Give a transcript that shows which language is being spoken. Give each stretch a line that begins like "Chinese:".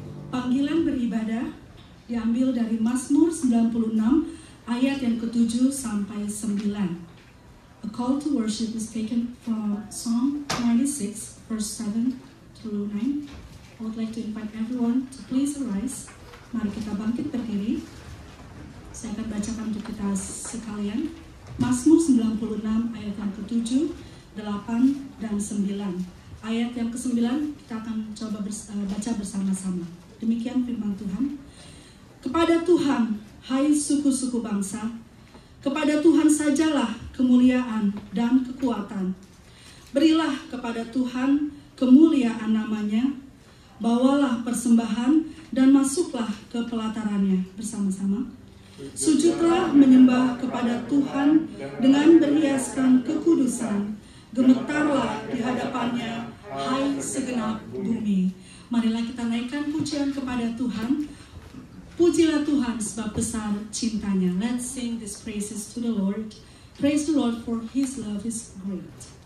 Indonesian: Panggilan beribadah diambil dari Mazmur 96 ayat yang ke-7 sampai 9.
English: A call to worship is taken from Psalm 96 verse 7 through 9. I would like to invite everyone to please arise.
Indonesian: Mari kita bangkit berdiri. Saya akan bacakan untuk kita sekalian. Mazmur 96 ayat yang ke-7, 8 dan 9. Ayat yang ke-9 kita akan coba baca bersama-sama. Demikian firman Tuhan. Kepada Tuhan, hai suku-suku bangsa, kepada Tuhan sajalah kemuliaan dan kekuatan. Berilah kepada Tuhan kemuliaan namanya, bawalah persembahan dan masuklah ke pelatarannya bersama-sama. Sujudlah menyembah kepada Tuhan dengan berhiaskan kekudusan, gemetarlah di hadapannya, hai segenap bumi. Marilah kita naikkan pujian kepada Tuhan. Pujilah Tuhan sebab besar cintanya.
English: Let's sing these praises to the Lord. Praise the Lord for His love is great.